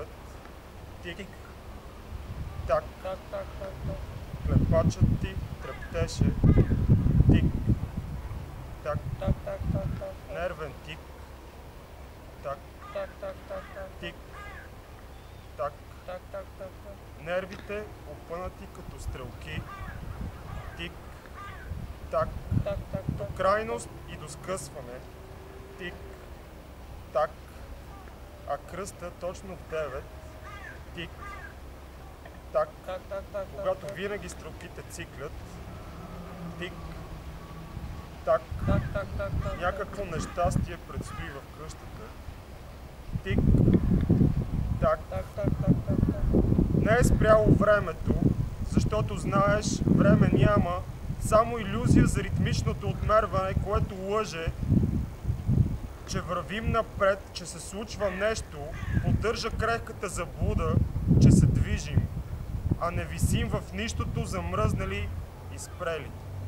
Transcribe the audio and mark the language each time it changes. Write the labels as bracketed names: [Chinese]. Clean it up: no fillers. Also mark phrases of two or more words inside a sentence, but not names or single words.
[Bulgarian] Тик, так, Так, так, так, так. клепачът ти трептеше. Тик, так, Так, так, так, так. нервен тик. Так, Так, так, так, так. тик, так. Так, так, так, так. Нервите опънати като стрелки. Тик, так, Так, так, до так. крайност и до скъсване. Тик, так, а кръста точно в 9. Тик, так, Так, так, так, когато так. винаги стрелките циклят. Тик, так, Так, так, так, так. някакво нещастие предстои в къщата. Тик, так. Так, так, так, так, так. Не е спряло времето, защото знаеш, време няма, само илюзия за ритмичното отмерване, което лъже, че вървим напред, че се случва нещо, поддържа крехката заблуда, че се движим, а не висим в нищото замръзнали и спрели.